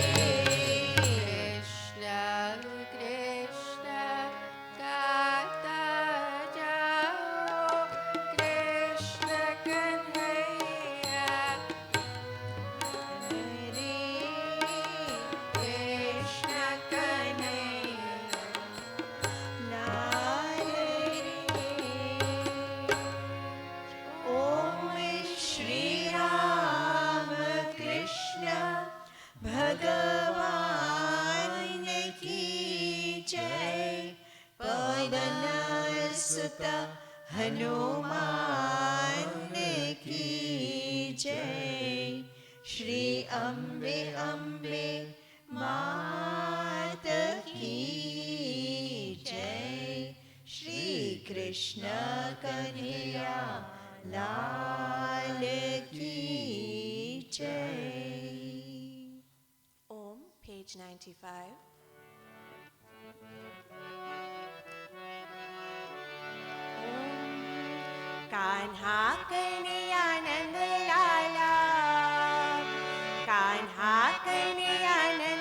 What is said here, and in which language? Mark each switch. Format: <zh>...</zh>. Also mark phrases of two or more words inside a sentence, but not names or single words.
<hi>कृष्ण कृष्ण गाता जाओ, कृष्ण कन्हैया रे, कृष्ण कन्हैया लाल रे, ओम श्री राम कृष्ण भगवान की जय, पवन सुत हनुमान की जय, श्री अम्बे अम्बे मात की जय, श्री कृष्ण कन्हैया लाल की जय।</hi> <en>Om, page 95.</en> <hi>कान्हा कन्हैया नंद लाला, कान्हा कन्हैया नंद</hi>